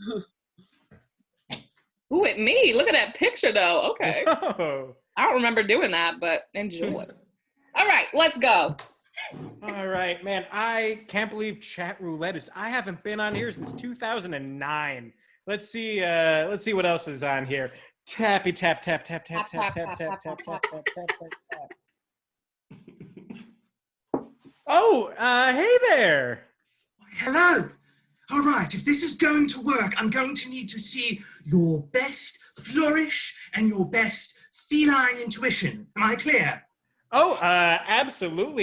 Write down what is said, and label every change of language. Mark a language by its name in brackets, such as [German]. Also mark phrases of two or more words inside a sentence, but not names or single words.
[English] Ooh, at me. Look at that picture, though. Okay. Oh. I don't remember doing that, but enjoy. All right, let's go. All right, man. I can't believe chat roulette is. I haven't been on here since 2009. Let's see what else is on here. Tappy tap tap tap tap tap tap tap tap tap tap tap. Oh, hey there. Hello. All right, if this is going to work, I'm going to need to see your best flourish and your best feline intuition. Am I clear? Oh, absolutely.